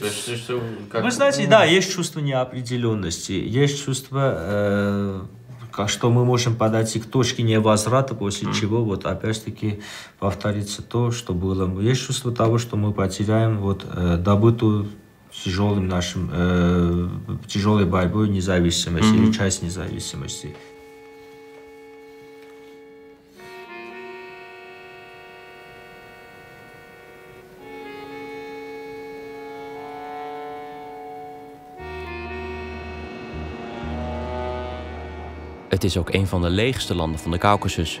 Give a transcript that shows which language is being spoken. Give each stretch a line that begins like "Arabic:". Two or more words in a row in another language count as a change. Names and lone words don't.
Russian: Вы знаете, да, есть чувство неопределенности, есть чувство, что мы можем подойти к точке невозврата, после чего вот опять-таки повторится то, что было. Есть чувство того, что мы потеряем добытую тяжелой борьбой независимость или часть независимости.
Dutch: Het is ook een van de leegste landen van de Kaukasus.